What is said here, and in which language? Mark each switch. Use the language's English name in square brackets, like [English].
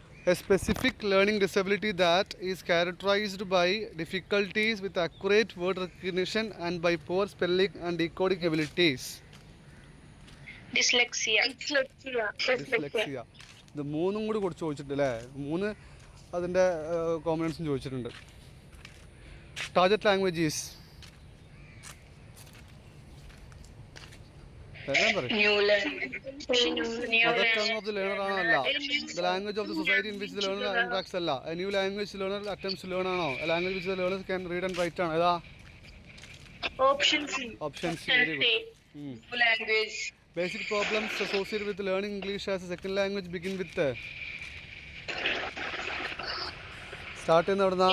[English] A specific learning disability that is characterized by difficulties with accurate word recognition and by poor spelling and decoding abilities. Dyslexia. Dyslexia. [Malayalam] ഇത് മൂന്നും കൂടി കൊടുത്ത് ചോദിച്ചിട്ടുണ്ട് അല്ലേ? 3 അതിൻ്റെ കോമ്പണൻസും ചോദിച്ചിട്ടുണ്ട്. Target languages [English] New learning. Mother tongue of the learner [Malayalam] ആണോ? അല്ല. [English] The language of the society in which the learner interacts അല്ല. A new language learner attempts learn ആണോ? A language which the learner can read and write ആണോ? [Malayalam] ഏതാ? [English] Option C. Option C. Very good. New language. Basic problems associated with learning English as a second language begin with start [Malayalam] ചെയ്യുന്ന എവിടുന്നാ?